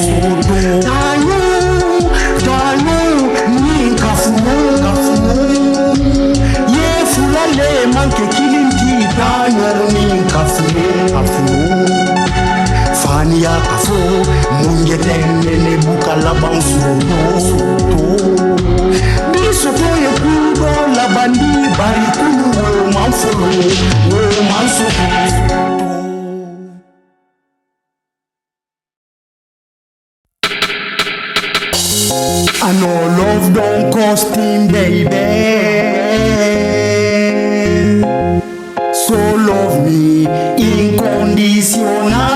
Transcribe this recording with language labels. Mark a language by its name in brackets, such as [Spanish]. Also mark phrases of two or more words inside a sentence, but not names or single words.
[Mandingo] tanyo ni kafuno ye fulale manke kilinti tanyo ni kafuno fani ya kafu munge tenne ne buka la bansoto bisoto ye kudo la bandi bari kudo manfolo mansoto. [English] I know love don't cost him, baby. So love me unconditionally.